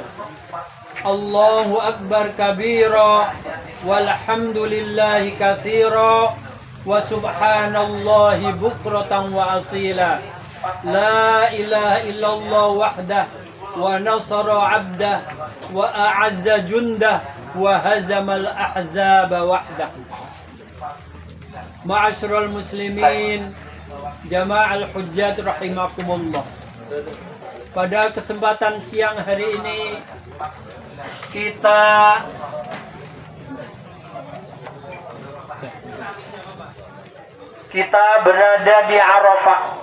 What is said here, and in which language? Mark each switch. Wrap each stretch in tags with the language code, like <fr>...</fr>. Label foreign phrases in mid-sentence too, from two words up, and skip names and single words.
<ar>الله أكبر كبيرا، والحمد لله كثيرا، وسبحان الله بكرة وأصيلا. لا إله إلا الله وحده، ونصر عبده, وأعز جنده، وهزم الأحزاب وحده. معاشر المسلمين، جماعة الحجاج رحمكم الله.</ar> <id>Pada kesempatan siang hari ini kita berada di Arafah.</id>